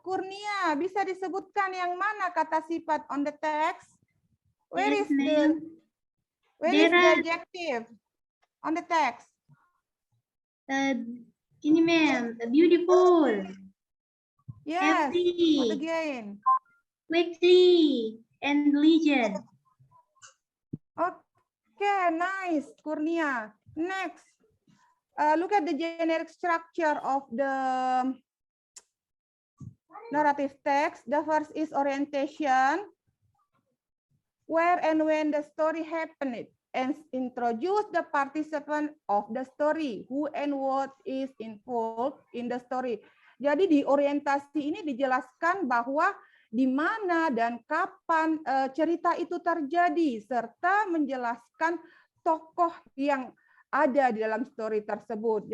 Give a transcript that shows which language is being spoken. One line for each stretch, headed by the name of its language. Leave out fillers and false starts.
Indonesian: Kurnia, bisa disebutkan yang mana kata sifat
English: on the text? Where is the adjective on the text?
Indonesian: Ini
English: ma'am, beautiful, Yes. What happy, again? quickly, and legend. Okay, nice, Kurnia. Next, look at the generic structure of the narrative text. The first is orientation, where and when the story happened, and introduce the participant of the story, who and what is involved in the story.
Indonesian: Jadi di orientasi ini dijelaskan bahwa di mana dan kapan cerita itu terjadi, serta menjelaskan tokoh yang ada di dalam story tersebut.